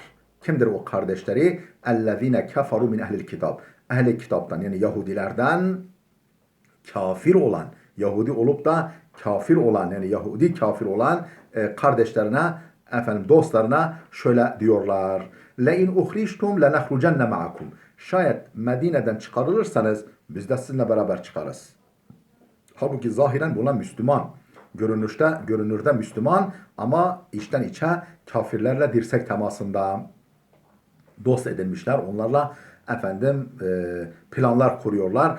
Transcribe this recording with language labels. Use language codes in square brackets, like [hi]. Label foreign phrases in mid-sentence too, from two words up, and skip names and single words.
[tr] Kimdir o kardeşleri? [ar] الَّذِينَ كَفَرُوا مِنْ أَهْلِ الْكِتَابِ. [tr] Ehli kitaptan, yani Yahudilerden kafir olan, Yahudi olup da kafir olan, yani Yahudi kafir olan kardeşlerine, dostlarına şöyle diyorlar. [ar] لَاِنْ اُخْرِجْتُمْ لَنَخْرُجَنَّ مَعَكُمْ. [tr] Şayet Medine'den çıkarılırsanız biz de sizinle beraber çıkarız. Halbuki zahiren bunlar Müslüman. Görünürde Müslüman ama içten içe kafirlerle dirsek temasında dost edinmişler. Onlarla planlar kuruyorlar.